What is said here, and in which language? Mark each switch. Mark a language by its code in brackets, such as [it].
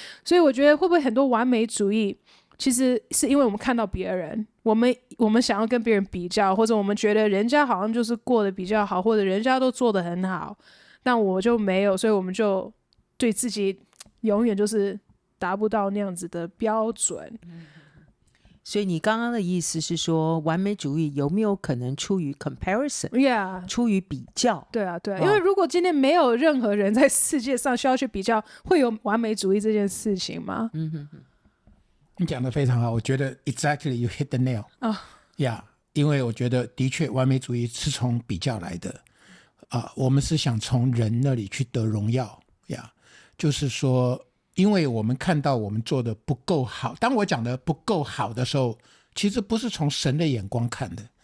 [zh] 所以我觉得会不会很多完美主义其实是因为我们看到别人，我们想要跟别人比较，或者我们觉得人家好像就是过得比较好，或者人家都做得很好，但我就没有，所以我们就对自己永远就是达不到那样子的标准。所以你刚刚的意思是说，完美主义有没有可能出于 comparison， Yeah，出于比较？对啊，对啊，因为如果今天没有任何人在世界上需要去比较，会有完美主义这件事情吗？你讲的非常好，我觉得 [en] exactly you hit the nail。 [zh] 因为我觉得的确完美主义是从比较来的我们是想从人那里去得荣耀就是说，因为我们看到我们做的不够好，当我讲的不够好的时候，其实不是从神的眼光看的。